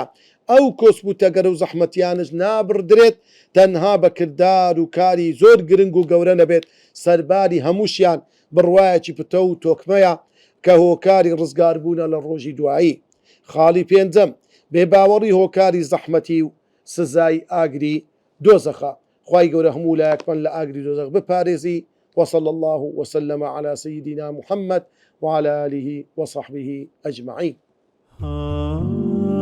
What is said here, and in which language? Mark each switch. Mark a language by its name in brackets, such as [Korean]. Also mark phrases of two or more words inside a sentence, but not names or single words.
[Central Kurdish] ئەو کۆسپ و تەگەرە و زەحمەتیانش نابڕدرێت تەنها بە کردار و کاری زۆر گرنگ و گەورە نەبێت سەرباری هەمووشیان بڕوایەکی پتە و تۆکمەیە کە هۆکاری ڕزگاربوونە لە ڕۆژی دوایی. خاڵی پێنجەم بێباوەڕی هۆکاری زەحمەتی و سزای ئاگری دۆزەخە. خوای گەورە هەموو لایەکمان لە ئاگری دۆزەخ بپارێزی. [Arabic] وصلى الله وسلم على سيدنا محمد وعلى آله وصحبه أجمعين.